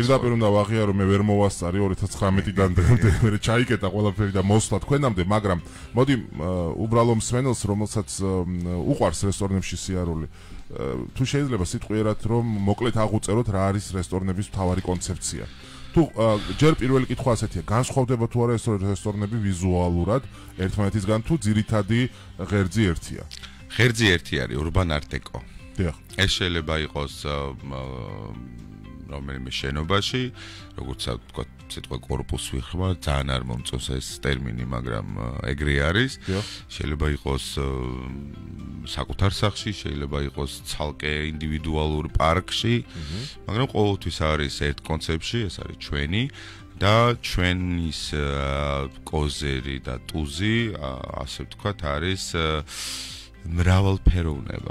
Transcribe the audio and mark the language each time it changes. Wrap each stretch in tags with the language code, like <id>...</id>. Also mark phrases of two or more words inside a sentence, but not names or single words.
<ka>პირდაპირ უნდა ვაღიარო, მე ვერ მოვასწარი 2019-დან დღემდე, მე ჩაიკეტა ყველაფერი და მოსვლა თქვენამდე, მაგრამ მოდი უბრალო მსმენელს, რომელსაც უყვარს რესტორნებში სიარული, თუ შეიძლება სიტყვიერად რომ მოკლედ აღუწეროთ რა არის რესტორნების მთავარი კონცეფცია. თუ ჯერ პირველი კითხვა ასეთია, განსხვავდება თუ არა ეს რესტორნები ვიზუალურად ერთმანეთისგან თუ ძირითადი ღერძი ერთია? ღერძი ერთი არის</ka> <en>urban art deco.</en> <ka>დიახ. ეს შეიძლება იყოს რომელიმე შენობაში, როგორც თქვა, სიტყვა корпуს ვიხმარ, ძალიან არ მომწონს ეს ტერმინი, მაგრამ ეგრე არის. შეიძლება იყოს საკუთარ სახლში, შეიძლება იყოს ცალკე ინდივიდუალურ პარკში, მაგრამ ყოველთვის არის ერთ კონცეფტში, ეს არის ჩვენი და ჩვენის კოზერი და ტუზი, ასე ვთქვათ, არის მრავალფეროვნება.</ka>